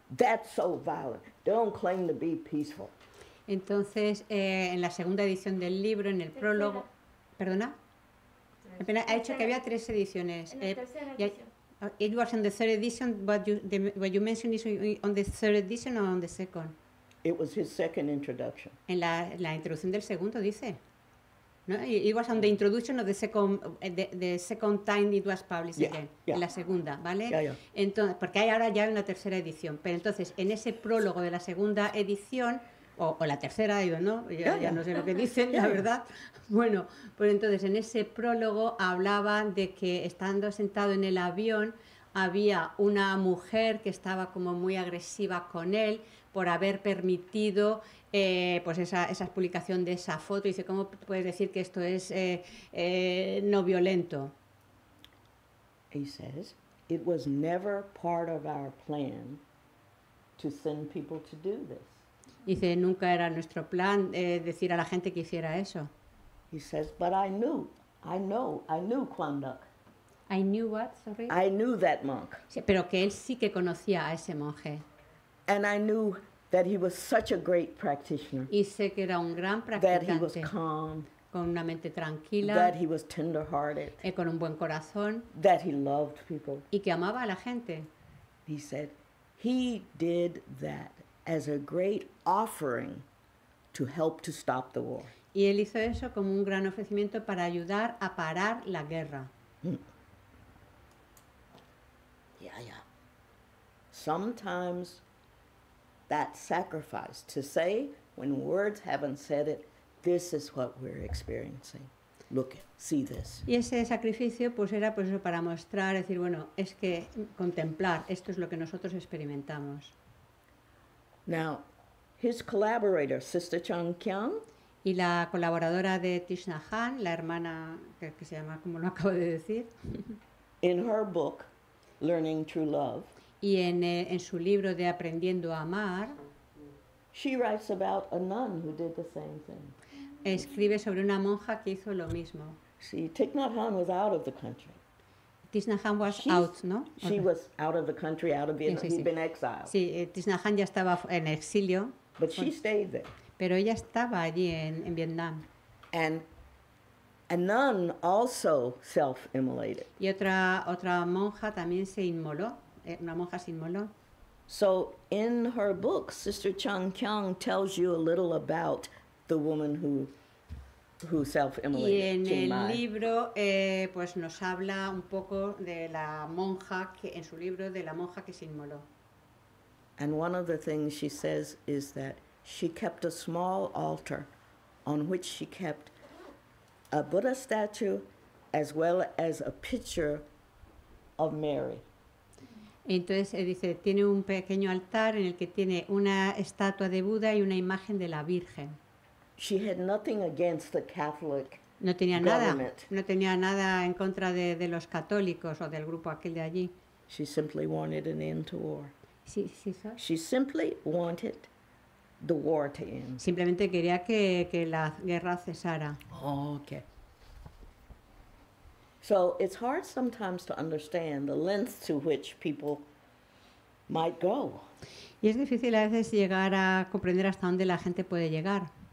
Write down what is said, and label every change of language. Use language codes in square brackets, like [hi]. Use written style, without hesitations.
[en] That's so violent. Don't claim to be peaceful. [es] Entonces, en la segunda edición del libro, en el prólogo... ¿Perdona? Apenas ha dicho que había 3 ediciones. En la tercera ya- edición. [en] It was on the third edition, but what you mentioned is on the third edition or on the second? It was his second introduction. [es] En la introducción del segundo dice. ¿No? [en] It was on the introduction of the second time it was published Yeah, again. yeah. [es] En la segunda, ¿vale? [en] Yeah. [es] Entonces, porque ahora ya hay una tercera edición. Pero entonces, en ese prólogo de la segunda edición, o la tercera, digo, ¿no? Ya no sé lo que dicen, la verdad. Bueno, pues entonces en ese prólogo hablaban de que estando sentado en el avión había una mujer que estaba como muy agresiva con él por haber permitido pues esa publicación de esa foto. Dice, ¿cómo puedes decir que esto es no violento? [en] He says, it was never part of our plan to send people to do this. [es] Dice, nunca era nuestro plan decir a la gente que hiciera eso. [en] He says, but I knew Kwon Duk. I knew what, sorry? I knew that monk. [es] Sí, pero que él sí que conocía a ese monje. [en] And I knew that he was such a great practitioner, [es] Y sé que era un gran [en] that he was [es] practicante, [en] calm, [es] con una mente tranquila, [en] that he was tender-hearted, [es] con un buen corazón [en] that he loved people. [es] y que amaba a la gente. [en] He said he did that as a great offering to help to stop the war. [es] Y él hizo eso como un gran ofrecimiento para ayudar a parar la guerra. [en] Yeah. Sometimes that sacrifice to say, when words haven't said it, this is what we're experiencing. Look, see this. [es] Y ese sacrificio pues era pues eso, para mostrar, decir, bueno, es que contemplar, esto es lo que nosotros experimentamos. [en] Now, his collaborator, Sister Chung Kyung, [es] Y la colaboradora de Thich Nhat Hanh, la hermana que se llama, como lo acabo de decir, [en] In her book, Learning True Love, [es] Y en su libro de Aprendiendo a Amar, [en] she writes about a nun who did the same thing. [es] escribe sobre una monja que hizo lo mismo. [en] See, Thich Nhat Hanh was out of the country. Thich Nhat Hanh was She's- out, [es] ¿no? [en] She was out of the country, out of Vietnam. [es] sí, [en] He'd [es] sí. [en] been exiled. [es] Sí, Thich Nhat Hanh ya estaba en exilio, [en] But she stayed there. [es] pero ella estaba allí en Vietnam. [en] And a nun also self-immolated. [es] Y otra monja también se inmoló, una monja se inmoló. [en] So in her book, Sister Chung Kyung tells you a little about the woman who [es] Y [en] self-immolated. [es] en Chiang el Mai. libro pues nos habla un poco de la monja, en su libro, de la monja que se inmoló. [en] And one of the things she says is that she kept a small altar on which she kept a Buddha statue as well as a picture of Mary. [es] Entonces dice, tiene un pequeño altar en el que tiene una estatua de Buda y una imagen de la Virgen. [en] She had nothing against the Catholic. [es] No tenía [en] Government. [es] nada en contra de los católicos o del grupo aquel de allí. [en] She simply wanted an end to war. [es] Sí, sí, ¿sabes? [en] She simply wanted the war to end. [es] Simplemente quería que la guerra cesara. [en] Oh, okay. So it's hard sometimes to understand the lengths to which people might go. [es] Y es difícil a veces llegar a comprender hasta dónde la gente puede llegar.